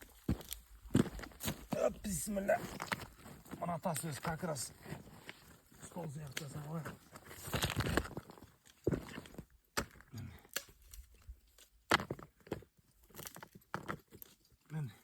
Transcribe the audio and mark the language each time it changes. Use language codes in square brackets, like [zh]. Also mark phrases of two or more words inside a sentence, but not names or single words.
[kk] Бисмилля. Мына тас өзі [ru] как раз [kk] стол сияқты жасап міне.